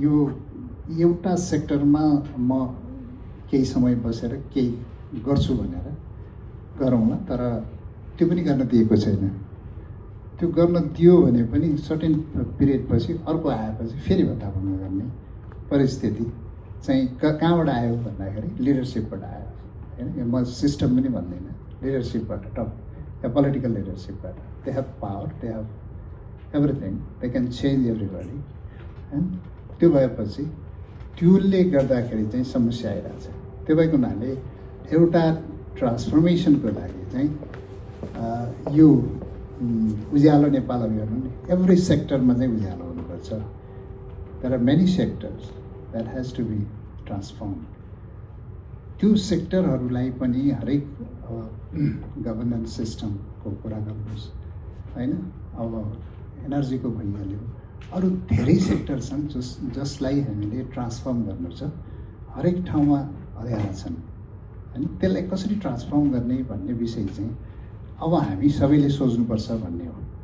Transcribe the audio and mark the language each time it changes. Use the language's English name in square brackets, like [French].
[Nepali] यो एउटा सेक्टरमा म केही समय बसेर केही गर्छु भनेर गरौँला, तर त्यो पनि गर्न दिएको छैन। त्यो गर्न दियो भने पनि सर्टेन पिरियडपछि अर्को आएपछि फेरि भत्ताभङ्ग गर्ने परिस्थिति चाहिँ कहाँबाट आयो भन्दाखेरि लिडरसिपबाट आयो हैन। म सिस्टम पनि भन्दिनँ, लिडरसिपबाट, top yeah political लिडरसिपबाट। [English] They have power, they have everything, they can change everybody हैन। [Nepali] त्यो भएपछि त्यसले गर्दाखेरि चाहिँ समस्या आइरहेछ। त्यो भएको हुनाले एउटा ट्रान्सफर्मेसनको लागि चाहिँ यो उज्यालो नेपाल अभियान नि एभ्री सेक्टरमा चाहिँ उज्यालो हुनुपर्छ। [English] There are many sectors that has to be transformed. [Nepali] त्यो सेक्टरहरूलाई पनि हरेक गभर्नेन्स सिस्टमको कुरा गर्नुहोस् हैन। अब एनर्जीको भइहाल्यो, अरू धेरै सेक्टर छन् जसलाई हामीले ट्रान्सफर्म गर्नु छ। हरेक ठाउँमा अँध्यारा छन् हैन। त्यसलाई कसरी ट्रान्सफर्म गर्ने भन्ने विषय चाहिँ अब हामी सबैले सोच्नुपर्छ भन्ने हो।